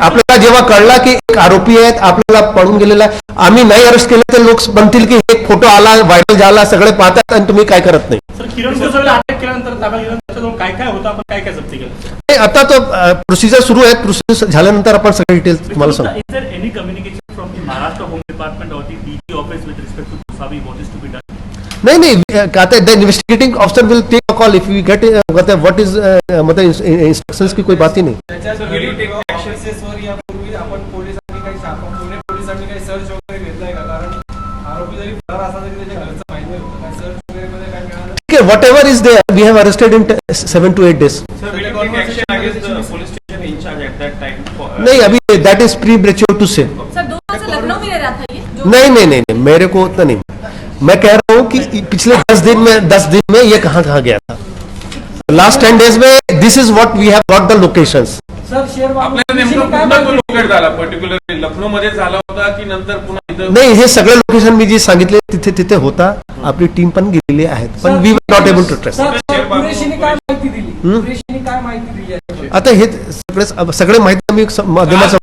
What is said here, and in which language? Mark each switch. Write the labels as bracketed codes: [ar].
[mr] आपल्याला जेव्हा कळला की एक आरोपी आहेत, आपल्याला पळून गेलेला आहे, आम्ही नाही अरेस्ट केलं तर लोक म्हणतील की एक फोटो आला, व्हायरल झाला, सगळे पाहतात आणि तुम्ही काय करत नाही. सर, किरण गोसावीला अटक केल्यानंतर ताब्यात घेतल्यानंतर त्याच्याजवळ काय काय होतं, आपण काय काय जप्ती केलं? हे आता तो प्रोसिजर सुरू आहे. प्रोसिजर झाल्यानंतर आपण सगळे डिटेल्स तुम्हाला सांगू. [en] Is there any communication from the Maharashtra Home Department or the DG office with respect to Gosavi? What is to be done? [mr] नाही, [en] आता the investigating officer will take a call if you get what is [hi] मतलब instructions की कोई बात ही नहीं. [mr] केसेसवर यापूर्वी आपण पोलिसांनी पुणे पोलिसांनी काही सर्च वगैरे घेतलाय का? कारण आरोपी जरी फरार असला तरी त्याच्या घरचं माहिती होतं, काय सर्च वगैरे मध्ये काय मिळालं? [en] Okay, whatever is there, we have arrested in 7 to 8 days. Sir, will you take action against the police station in charge at that time? [hi] नहीं, अभी [en] that is premature to say. [hi] Sir 2 साल से लखनऊ में रह रहा था ये नहीं, मेरे को उतना नहीं. मैं कह रहा हूँ कि पिछले 10 दिन में ये कहाँ गया था. [en] Last 10 days में this is what we have got the locations. [mr] Sir, Sherbano आपल्याला कुरेशीने लोकेट झाला पर्टिक्युलरली लखनौ मध्ये झाला होता की नंतर पुन्हा इथं? नाही, हे सगळे लोकेशन मी जे सांगितले तिथे होता. आपली टीम पण गेलेली आहेत, पण [en] We were not able to trace. [mr] Sir, कुरेशीने काय माहिती दिली? कुरेशीने काय माहिती दिली याच्याबद्दल? आता हे सगळे माहिती आम्ही माध्यमाचं